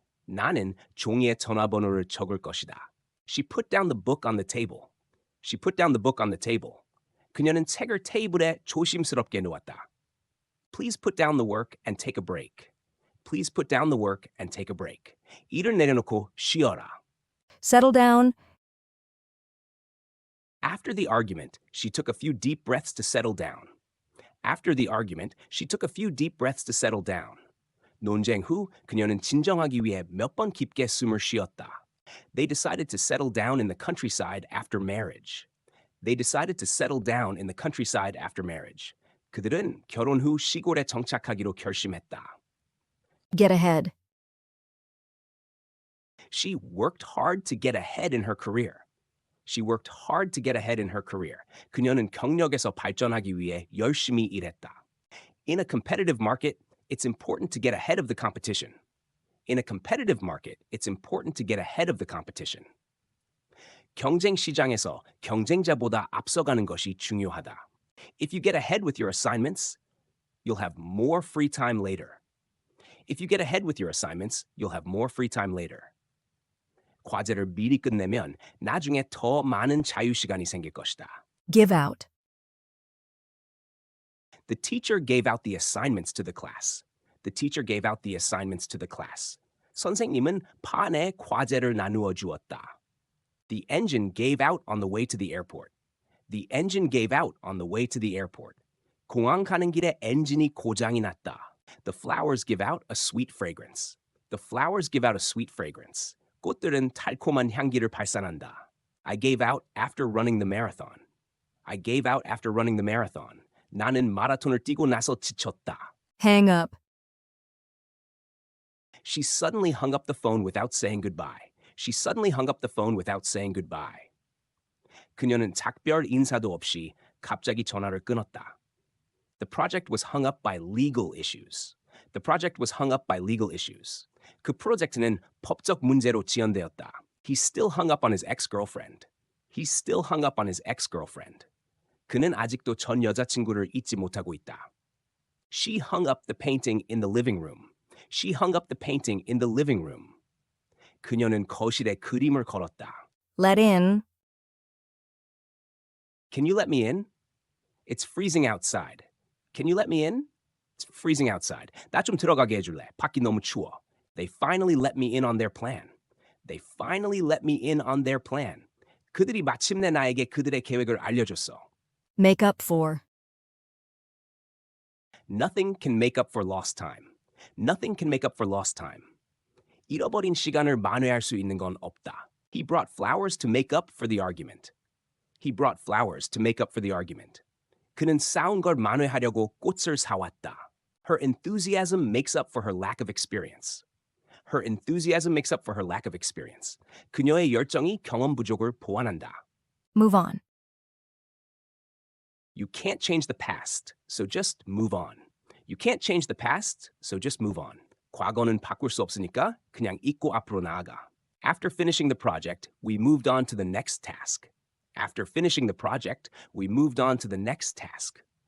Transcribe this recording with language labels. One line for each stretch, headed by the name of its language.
Korean: 나는 종이에 전화번호를 적을 것이다.
English: She put down the book on the table. She put down the book on the table.
Korean: 그녀는 책을 테이블에 조심스럽게 놓았다.
English: Please put down the work and take a break. Please put down the work and take a break.
Korean: 일을 내려놓고 쉬어라.
English: Settle down. After the argument, she took a few deep breaths to settle down. After the argument, she took a few deep breaths to settle down.
Korean: 논쟁 후 그녀는 진정하기 위해 몇 번 깊게 숨을 쉬었다.
English: They decided to settle down in the countryside after marriage. They decided to settle down in the countryside after marriage.
Korean: 그들은 결혼 후 시골에 정착하기로 결심했다.
English: Get ahead. She worked hard to get ahead in her career. She worked hard to get ahead in her career.
Korean: 그녀는 경력에서 발전하기 위해 열심히 일했다.
English: In a competitive market, it's important to get ahead of the competition. In a competitive market, it's important to get ahead of the competition.
Korean: 경쟁 시장에서 경쟁자보다 앞서가는 것이 중요하다.
English: If you get ahead with your assignments, you'll have more free time later. If you get ahead with your assignments, you'll have more free time later.
Korean: 과제를 미리 끝내면 나중에 더 많은 자유시간이 생길 것이다.
English: Give out. The teacher gave out the assignments to the class. The teacher gave out the assignments to the class.
Korean: 선생님은 반에 과제를 나누어 주었다.
English: The engine gave out on the way to the airport. The engine gave out on the way to the airport.
Korean: 공항 가는 길에 엔진이 고장이 났다.
English: The flowers give out a sweet fragrance. The flowers give out a sweet fragrance.
Korean: 꽃들은 달콤한 향기를 발산한다.
English: I gave out after running the marathon. I gave out after running the marathon.
Korean: 나는 마라톤을 뛰고 나서 지쳤다.
English: Hang up. She suddenly hung up the phone without saying goodbye. She suddenly hung up the phone without saying goodbye.
Korean: 그녀는 작별 인사도 없이 갑자기 전화를 끊었다.
English: The project was hung up by legal issues. The project was hung up by legal issues.
Korean: 그 프로젝트는 법적 문제로 지연되었다.
English: He's still hung up on his ex-girlfriend. He's still hung up on his ex-girlfriend.
Korean: 그는 아직도 전 여자친구를 잊지 못하고 있다.
English: She hung up the painting in the living room. She hung up the painting in the living room.
Korean: 그녀는 거실에 그림을 걸었다.
English: Let in. Can you let me in? It's freezing outside. Can you let me in? It's freezing outside.
Korean: 나 좀 들어가게 해줄래? 밖이 너무 추워.
English: They finally let me in on their plan. They finally let me in on their plan.
Korean: 그들이 마침내 나에게 그들의 계획을 알려줬어.
English: Make up for. Nothing can make up for lost time. Nothing can make up for lost time.
Korean: 잃어버린 시간을 만회할 수 있는 건 없다.
English: He brought flowers to make up for the argument. He brought flowers to make up for the argument.
Korean: 그는 싸운 걸 만회하려고 꽃을 사왔다.
English: Her enthusiasm makes up for her lack of experience. Her enthusiasm makes up for her lack of experience.
Korean: 그녀의 열정이 경험 부족을 보완한다.
English: Move on. You can't change the past, so just move on. You can't change the past, so just move on.
Korean: 과거는 바꿀 수 없으니까 그냥 잊고 앞으로 나아가.
English: After finishing the project, we moved on to the next task. After finishing the project, we moved on to the next task.